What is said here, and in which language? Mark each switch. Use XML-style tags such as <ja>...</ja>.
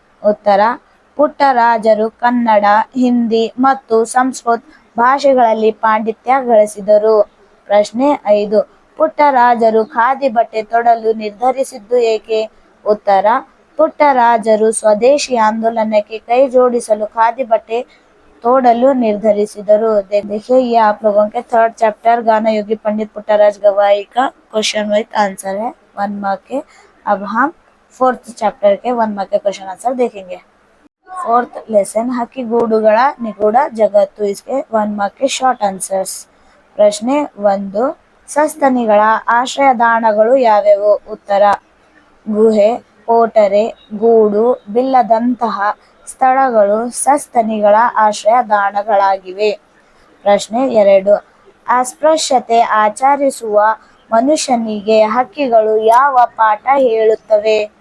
<kn>ಉತ್ತರ: ಪುಟ್ಟರಾಜರು ಕನ್ನಡ, ಹಿಂದಿ ಮತ್ತು ಸಂಸ್ಕೃತ ಭಾಷೆಗಳಲ್ಲಿ ಪಾಂಡಿತ್ಯ ಗಳಿಸಿದರು. ಪ್ರಶ್ನೆ 5. ಪುಟ್ಟರಾಜರು ಖಾದಿ ಬಟ್ಟೆ ತೊಡಲು ನಿರ್ಧರಿಸಿದ್ದು ಏಕೆ? ಉತ್ತರ: ಪುಟ್ಟರಾಜರು ಸ್ವದೇಶಿ आंदोलनಕ್ಕೆ ಕೈ ಜೋಡಿಸಲು ಖಾದಿ ಬಟ್ಟೆ तोड़लू निर्धरिसिದರು।</kn> <hi>देखिए ये आप लोगों के थर्ड चैप्टर गाना योगी पंडित पुट्टराज गवाई का क्वेश्चन विथ आंसर है 1 मार्क के। अब हम फोर्थ चैप्टर के 1 मार्क के क्वेश्चन आंसर देखेंगे। फोर्थ लेसन ಹಕ್ಕಿಗೂಡುಗಳ ನಿಗೂಢ ಜಗತ್ತು। इसके 1 मार्क के शॉर्ट आंसर्स।</hi> <kn>ಪ್ರಶ್ನೆ 1. ಸಸ್ತನಿಗಳ ಆಶ್ರಯದಾಣಗಳು ಯಾವ್ಯಾವು? ಉತ್ತರ: ಗುಹೆ, ಕೋಟರೆ, ಗೂಡು, ಬಿಲ್ಲದಂತಹ ಸ್ಥಳಗಳು ಸಸ್ತನಿಗಳ ಆಶ್ರಯದಾಣಗಳಾಗಿವೆ. ಪ್ರಶ್ನೆ 2. ಅಸ್ಪೃಶ್ಯತೆ ಆಚರಿಸುವ ಮನುಷ್ಯನಿಗೆ ಹಕ್ಕಿಗಳು ಯಾವ ಪಾಠ ಹೇಳುತ್ತವೆ?</kn>